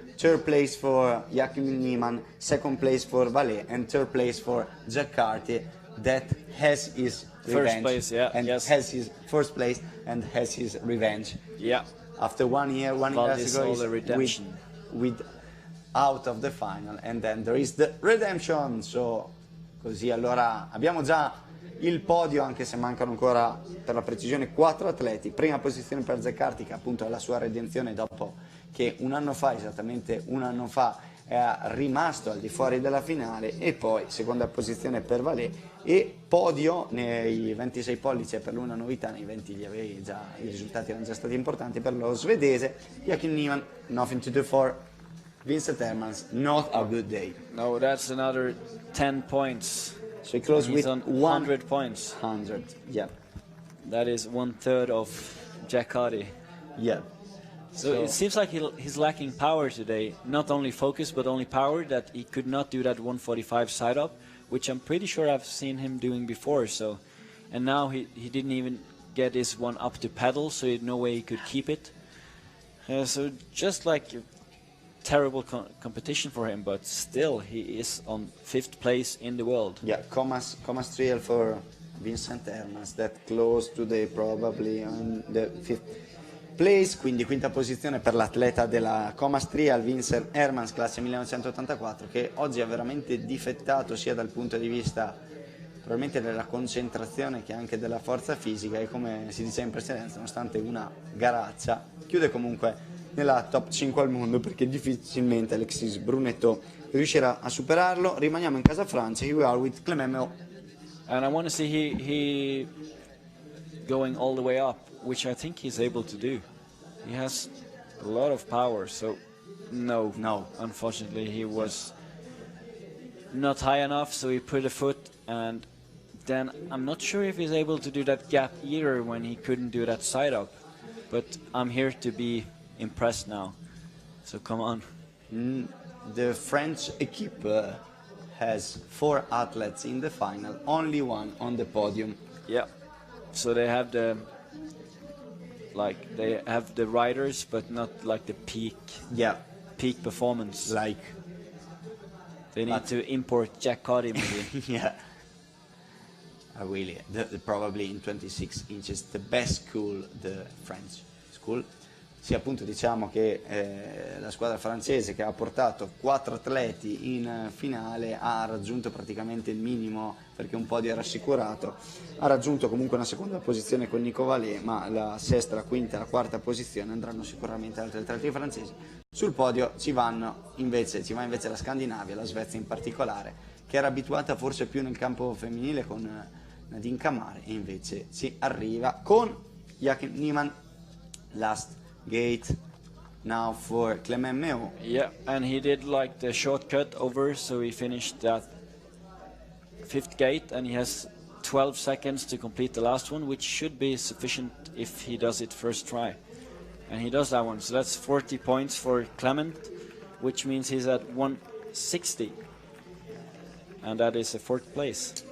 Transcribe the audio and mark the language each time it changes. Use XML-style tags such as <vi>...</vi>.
<en>Third place for Joachim Niemann, second place for Vallet, and third place for Jack Carty, that has his revenge. First place, and has his first place and has his revenge. Yeah. After 1 year, 1 year ago, the redemption. With out of the final, and then there is the redemption.</en> <it>So così allora abbiamo già il podio, anche se mancano ancora per la precisione 4 atleti. Prima posizione per Jack Carty, che appunto è la sua redenzione dopo che esattamente un anno fa, è rimasto al di fuori della finale, e poi seconda posizione per Vallet, e podio nei 26 pollici. Per lui una novità, nei 20 i risultati erano già stati importanti per lo svedese.</it> <en>Joachim Niemann, nothing to do for Vincent Hermans, not a good day. No, that's another 10 points. So he closed with on 100 points. 100, yeah. That is 1/3 of Jack Carty. Yeah. So it seems like he's lacking power today. Not only focus, but only power, that he could not do that 145 side up, which I'm pretty sure I've seen him doing before. So, and now he didn't even get his one up to pedal, so he had no way he could keep it. So just like terrible competition for him, but still he is on 5th place in the world. Yeah, Comas trial for Vincent Hermans, that close today probably on the 5th place,</en> <it>quindi quinta posizione per l'atleta della Comas Trial, Vincent Hermans, classe 1984, che oggi ha veramente difettato sia dal punto di vista probabilmente della concentrazione che anche della forza fisica, e come si diceva in precedenza, nonostante una garaccia, chiude comunque nella top 5 al mondo, perché difficilmente Alexis Brunetto riuscirà a superarlo. Rimaniamo in casa Francia.</it> <en>Here we are with Clément Méo. And I want to see he going all the way up, which I think he's able to do. He has a lot of power, so no, unfortunately he was not high enough, so he put a foot, and then I'm not sure if he's able to do that gap either when he couldn't do that side up. But I'm here to be impressed now, so come on. The French equipe has 4 athletes in the final, only one on the podium. Yeah, so they have the riders, but not like the peak performance. Like they need to import Jack Carty maybe. Yeah. Really, probably in 26 inches, the best school, the French school.</en> <it>Sì, appunto diciamo che la squadra francese, che ha portato 4 atleti in finale, ha raggiunto praticamente il minimo, perché un podio era assicurato. Ha raggiunto comunque una seconda posizione con Nico Vallet, ma la sesta, la quinta e la quarta posizione andranno sicuramente altri atleti francesi. Sul podio ci va invece la Scandinavia, la Svezia in particolare, che era abituata forse più nel campo femminile con Nadine Camare, e invece si arriva con Joachim Niemann.</it> <en>Last gate now for Clément Méo. Yeah, and he did like the shortcut over, so he finished that 5th gate, and he has 12 seconds to complete the last one, which should be sufficient if he does it first try. And he does that one, so that's 40 points for Clement, which means he's at 160, and that is a 4th place.</en>